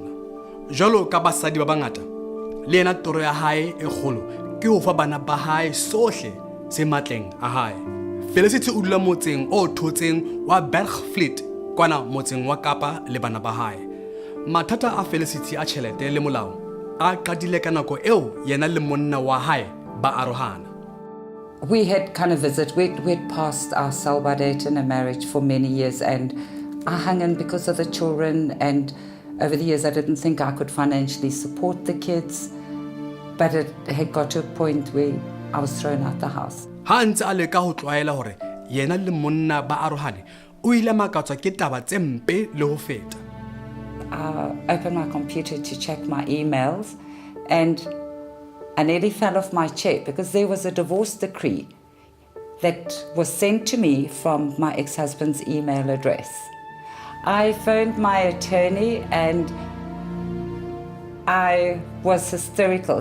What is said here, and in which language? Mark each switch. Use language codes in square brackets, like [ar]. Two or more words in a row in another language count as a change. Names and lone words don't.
[st] Jwalo ka basadi ba bangata, le yena toro ya hae e kgolo ke ho fa bana ba hae sohle se matleng a hae. Felicity o dula motseng o thotseng wa Bergfleet kwana motseng wa Kapa le bana ba hae. Mathata a Felicity a tjhelete le molao a qadile ka nako eo yena le monna wa hae ba arohana. [en] We had kind of we'd passed our sell-by date in a marriage for many years, and I hung in because of the children, and over the years I didn't think I could financially support the kids, but it had got to a point where I was thrown out the house. [st] Ha ntse a leka ho tlwaela hore yena le monna ba arohane, o ile makatswa ke taba tse mpe le ho feta. [en] I opened my computer to check my emails, and I nearly fell off my chair because there was a divorce decree that was sent to me from my ex-husband's email address. I phoned my attorney and I was hysterical.